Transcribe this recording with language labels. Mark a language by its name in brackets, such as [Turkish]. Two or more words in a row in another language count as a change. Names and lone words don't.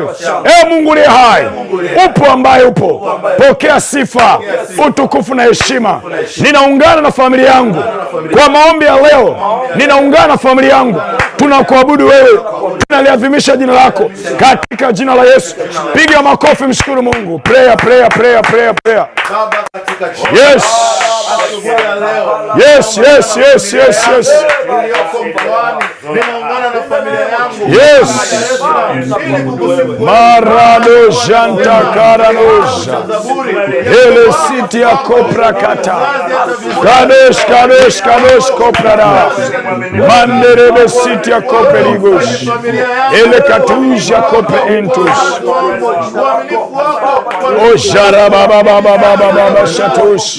[Swahili] Mungu uliye hai, upo ambaye upo, pokea sifa, utukufu na heshima. Ninaungana na familia yangu kwa maombi ya leo, ninaungana na familia yangu, tunakuabudu wewe, tunaliadhimisha jina lako katika jina la Yesu. Piga makofi, mshukuru Mungu. [English] Prayer, prayer, prayer, prayer, prayer. Yes. Yes, yes, yes, yes, yes. Yes. Marado janta karanoja. Ele siti ya kopra kata. Kadesh, kadesh, kadesh kopra da. Manderebe siti ya koperigosh. Ele katuja kope entus. O jaraba baba baba baba shatosh.